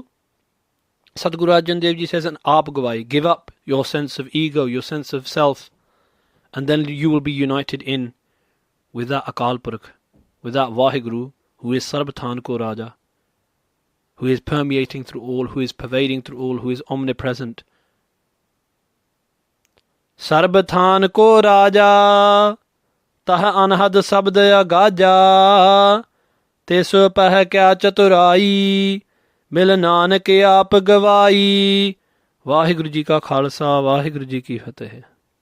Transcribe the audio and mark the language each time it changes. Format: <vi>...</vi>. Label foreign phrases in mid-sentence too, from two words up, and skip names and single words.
<en>Sadguru Arjan Dev Ji says, and</en> <pa>ਆਪੁ ਗਵਾਈ.</pa> <en>Give up your sense of ego, your sense of self. And then you will be united in with that Akal Purakh, with that Vaheguru, who is</en> <pa>ਸਰਬਥਾਨ ਕੋ ਰਾਜਾ,</pa> <en>who is permeating through all, who is pervading through all, who is omnipresent.</en> <pa>ਸਰਬਥਾਨ ਕੋ ਰਾਜਾ, ਤਹ ਅਨਹਦ ਸਬਦ ਅਗਾਜਾ, ਤਿਸੁ ਪਹਿ ਕਿਆ ਚਤੁਰਾਈ, ਮਿਲੁ ਨਾਨਕ ਆਪੁ ਗਵਾਈ. ਵਾਹਿਗੁਰੂ ਜੀ ਕਾ ਖ਼ਾਲਸਾ, ਵਾਹਿਗੁਰੂ ਜੀ ਕੀ ਫ਼ਤਹਿ.</pa>